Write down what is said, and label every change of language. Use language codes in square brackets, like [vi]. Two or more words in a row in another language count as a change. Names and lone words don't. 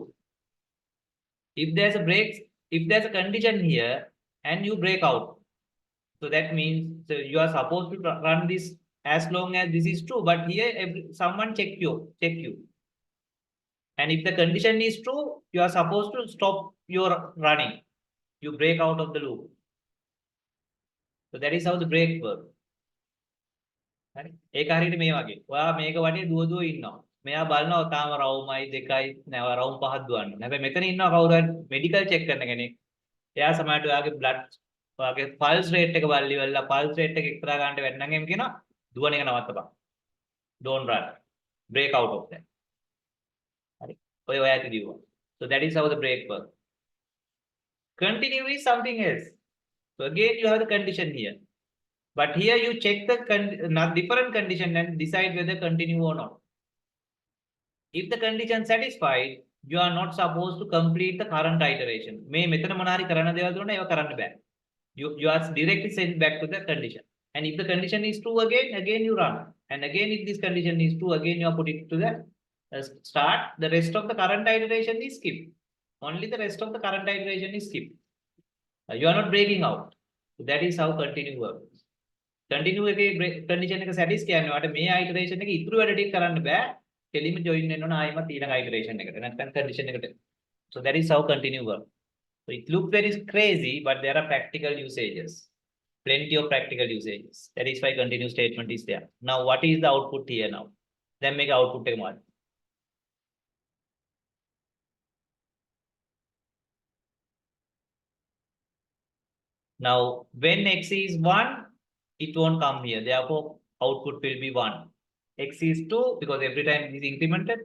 [en] If there's a break, if there's a condition here and you break out, so that means so you are supposed to run this as long as this is true, but here someone check you. And if the condition is true, you are supposed to stop your running. You break out of the loop. So that is how the break works. [si] හරි. ඒක හරියට මේ වගේ. ඔයා මේක වටේ දුව ඉන්නවා. මෙයා බලනවා තාම රවුමයි දෙකයි නැව රවුම් පහක් දුවන්න. හැබැයි මෙතන ඉන්නවා කවුරු හරි [en] medical check [si] කරන කෙනෙක්. එයා සමහරට ඔයාගේ බ්ලඩ් ඔයාගේ [en] pulse rate [si] එක බලලි වෙලා [en] pulse rate [si] එක එක්තරා ගන්නට වැඩි නම් එම් කියනවා දුවන එක නවත්තපන්. [en] Don't run. Break out of that. [si] හරි. ඔය ඇති දිවුවා. [en] So that is how the break works. Continue is something else. So again you have the condition here. But here you check the different condition and decide whether continue or not. If the condition satisfied, you are not supposed to complete the current iteration. [si] මේ මෙතන මොන හරි කරන්න දේවල් දුන්නා ඒව කරන්න බෑ. [en] You are directly sent back to the condition. And if the condition is true again you run. And again if this condition is true, again you are put it to the start. The rest of the current iteration is skipped. Only the rest of the current iteration is skipped. You are not breaking out. So that is how continue works. [si] Continue එකේ condition එක satisfy කියන්නේ වාට මේ iteration එක ඉතුරු වැඩ ටික කරන්න බෑ. කෙලින්ම join වෙන්න ඕන ආයෙමත් ඊළඟ iteration එකට. නැත්නම් condition එකට. [en] So that is how continue works. So it looks very crazy, but there are practical usages. Plenty of practical usages. That is why continue statement is there. Now what is the output here now? Then make [si] output එක මොකක්ද? [en] Now when x is 1, it won't come here. Therefore, output will be 1. X is 2 because every time it is incremented.